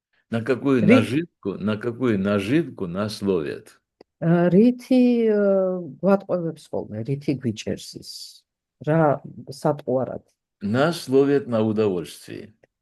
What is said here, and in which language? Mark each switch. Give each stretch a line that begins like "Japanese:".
Russian: На какую наживку нас ловят?
Georgian: რითი გვატყუებს ხოლმე, რითი გვიჭერს ის, რა სატყუარად.
Russian: Нас ловят на удовольствии.